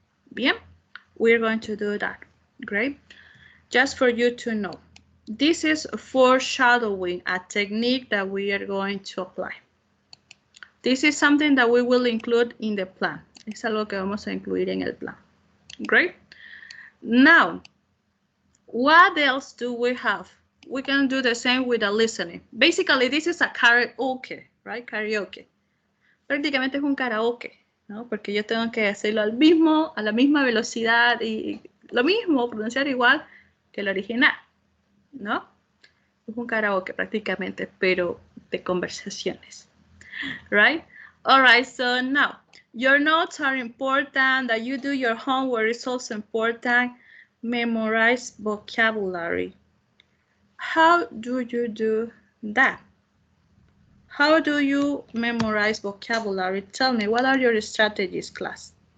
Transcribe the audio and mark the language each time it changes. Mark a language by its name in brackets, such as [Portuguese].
[English] Bien, we're going to do that. Great. Just for you to know. This is foreshadowing, a technique that we are going to apply. This is something that we will include in the plan. [Spanish] Es algo que vamos a incluir en el plan. [English] Great. Now, what else do we have? We can do the same with the listening. Basically, this is a karaoke, right? Karaoke. [Spanish] Prácticamente es un karaoke, ¿no? Porque yo tengo que hacerlo a la misma velocidad y lo mismo, pronunciar igual que el original, ¿no? Es un karaoke prácticamente, pero de conversaciones. [English] Right? All right, so now, your notes are important, that you do your homework is also important. Memorize vocabulary. How do you do that? How do you memorize vocabulary? Tell me, what are your strategies, class?